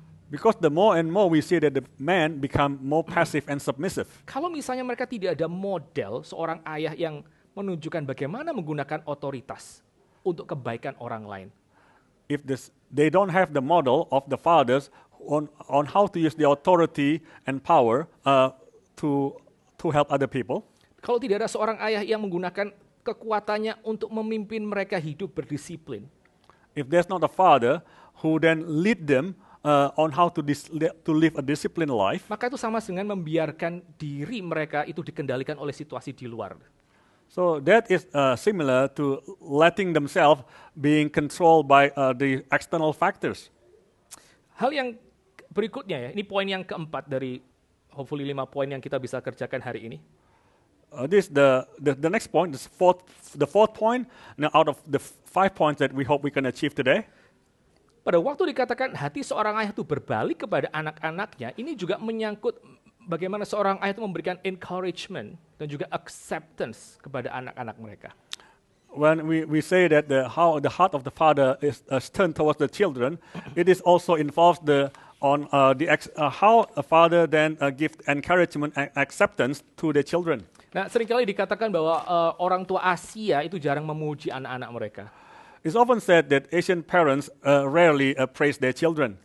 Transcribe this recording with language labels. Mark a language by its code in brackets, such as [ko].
[en] Because the more and more we see that the men become more passive and submissive. [id] Kalau misalnya mereka tidak ada model seorang ayah yang menunjukkan bagaimana menggunakan otoritas untuk kebaikan orang lain. [en] If they don't have the model of the fathers on how to use the authority and power to help other people. [id] Kalau tidak ada seorang ayah yang menggunakan kekuatannya untuk memimpin mereka hidup berdisiplin. [en] If there's not a father who then lead them on how to live a disciplined life, [id] Maka itu sama dengan membiarkan diri mereka itu dikendalikan oleh situasi di luar. [en] so that is similar to letting themselves being controlled by the external factors. [id] Hal yang berikutnya ya, ini poin yang keempat dari hopefully 5 poin yang kita bisa kerjakan hari ini. [en] This the next point, the fourth point. Now, out of the 5 points that we hope we can achieve today, [id] Pada waktu dikatakan hati seorang ayah itu berbalik kepada anak-anaknya, ini juga menyangkut bagaimana seorang ayah itu memberikan encouragement dan juga acceptance kepada anak-anak mereka. [en] when we say that how the heart of the father is turned towards the children, it is also involves how a father then gives encouragement and acceptance to the children. [id] Nah, seringkali dikatakan bahwa orang tua Asia itu jarang memuji anak-anak mereka. [en] It's often said that Asian parents rarely praise their children.